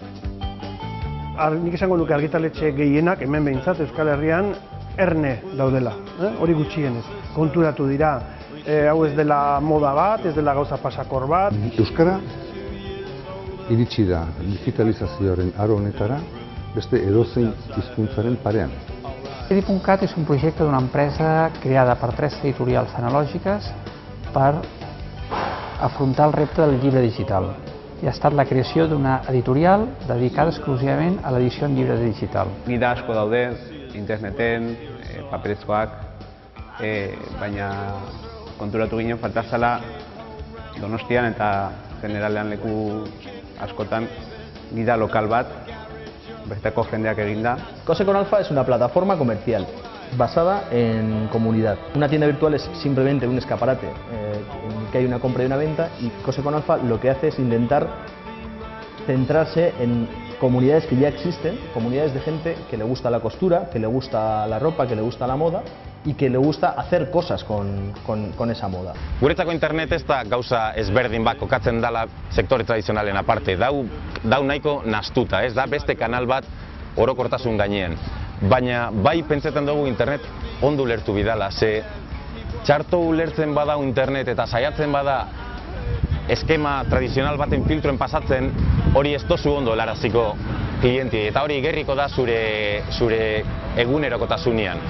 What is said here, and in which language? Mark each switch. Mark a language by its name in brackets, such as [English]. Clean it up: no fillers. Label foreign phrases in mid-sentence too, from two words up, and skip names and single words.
[Basque] Nik esango nuke argitaletxe gehienak, hemen behintzat Euskal Herrian, erne daudela, hori gutxienez. Konturatu dira, hau ez dela moda bat, ez dela gauza pasakor bat. Euskara iritsi da digitalizazioaren aro honetara beste edozein hizkuntzaren parean. [Catalan] Edit.cat és un projecte d'una empresa creada per 3 editorials analògiques per afrontar el repte del llibre digital. I ha estat la creació d'una editorial dedicada exclusivament a l'edició en llibre digital. [Basque] Gida asko daude, interneten, paperezkoak, baina konturatu ginen falta zela Donostian eta generalean leku askotan gida lokal bat, besteko jendeak eginda. [Spanish] Cose con Alfa es una plataforma comercial basada en comunidad. Una tienda virtual es simplemente un escaparate en el que hay una compra y una venta, y Cose con Alfa lo que hace es intentar centrarse en comunidades que ya existen, comunidades de gente que le gusta la costura, que le gusta la ropa, que le gusta la moda y que le gusta hacer cosas con esa moda. [Basque] Guretzako internet ez da gauza ezberdin bat kokatzen dela sektore tradizionalen aparte. Dau nahiko nastuta, ez da beste kanal bat orokortasun gainean. Baina bai pentsetan dugu internet ondo ulertu bidala, ze txarto ulertzen badau internet eta saiatzen bada eskema tradizional baten filtroen pasatzen, hori ez dozu ondo helaraziko klienti, eta hori gerriko da zure egunerokotasunean.